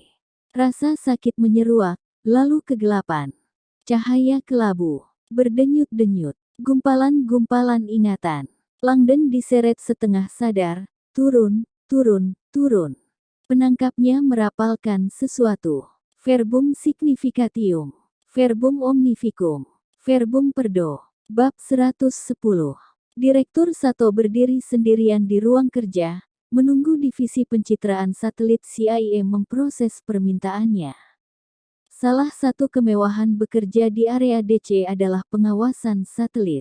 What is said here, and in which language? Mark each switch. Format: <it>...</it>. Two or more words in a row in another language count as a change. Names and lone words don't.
<id>Rasa sakit menyeruak, lalu kegelapan. Cahaya kelabu, berdenyut-denyut, gumpalan-gumpalan ingatan. Langdon diseret setengah sadar, turun, turun, turun. Penangkapnya merapalkan sesuatu.</id> <la>Verbum significatium, verbum omnificum, verbum perdo.</la> <id>Bab 110. Direktur Sato berdiri sendirian di ruang kerja, menunggu divisi pencitraan satelit CIA memproses permintaannya. Salah satu kemewahan bekerja di area DC adalah pengawasan satelit.</id>